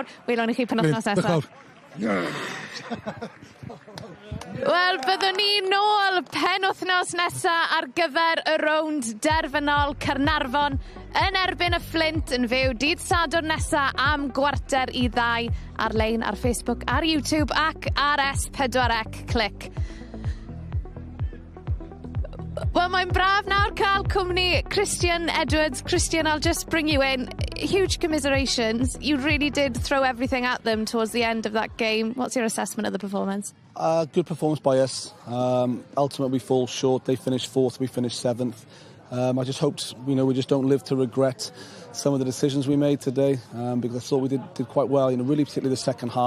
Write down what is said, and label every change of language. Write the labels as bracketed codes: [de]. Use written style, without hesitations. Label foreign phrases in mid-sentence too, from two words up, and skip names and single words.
[cy] Welwn i chi penwythnos nesaf. Wel, byddwn ni nôl penwythnos nesaf ar gyfer y rownd derfynol Caernarfon yn erbyn y Fflint yn fyw dydd Sadwrn nesaf am 1:45 ar-lein ar Facebook, ar YouTube ac ar S4C Click. Wel, mae'n braf nawr cael cwmni Christian Edwards. [en] Christian, I'll just bring you in. Huge commiserations. You really did throw everything at them towards the end of that game. What's your assessment of the performance? Good performance by us. Ultimately, we fall short. They finished 4th, we finished 7th. I just hoped, we just don't live to regret some of the decisions we made today, because I thought we did quite well, really particularly the second half.